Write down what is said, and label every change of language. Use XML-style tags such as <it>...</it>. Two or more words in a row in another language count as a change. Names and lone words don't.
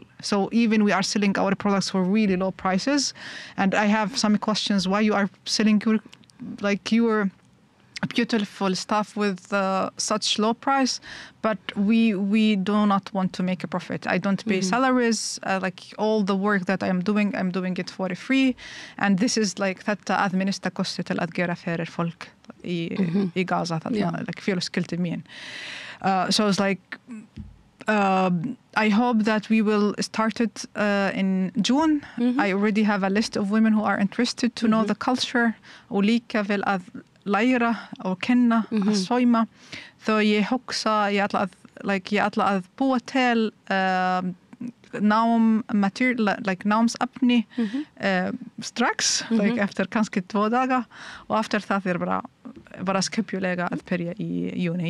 <en>So even we are selling our products for really low prices, and I have some questions why you are selling your beautiful stuff with such low price, but we do not want to make a profit. I don't pay salaries, like all the work that I'm doing it for free, and this is like</en> <is>þetta að minnsta kosti til að gera fyrir fólk í Gaza,</is> <en>like</en> <is>fjölskyldi mín.</is> <en>So it's like I hope that we will start it in June. I already have a list of women who are interested to know the culture,</en> <is>og líka vil að læra og kenna að sauma. Þó ég hugsa ég ætla að búa til námsefni strax, eftir kannski 2 daga, og eftir það bara skipulega að byrja í júni.</is>